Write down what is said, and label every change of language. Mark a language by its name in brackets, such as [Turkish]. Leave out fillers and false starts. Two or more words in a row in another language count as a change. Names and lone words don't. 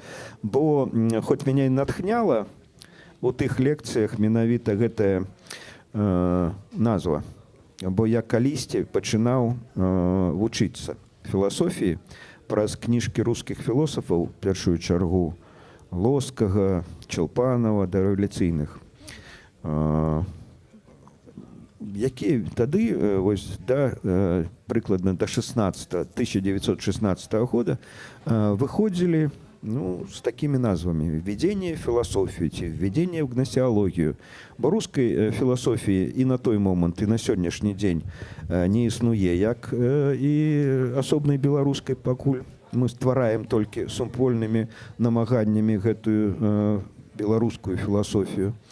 [Belarusian] Бо хоць мяне натхняла у тых лекцыях менавіта гэтая назва, бо я калісьці пачынаў вучыцца філасофіі праз кніжкі рускіх філосафаў, першую чаргу Лоскага, Чалпанова, дарэвалюцыйных, якія тады прыкладна до 1916 года выходзілі [Russian] с такими [Belarusian] назвами: [Russian] «Введение в философию», «Введение в гносеологию». [Belarusian] Бо рускай філасофіі і на той момант, і на сённяшні дзень не існуе, як і асобнай беларускай, пакуль мы ствараем толькі супольнымі намаганнямі гэтую беларускую філасофію.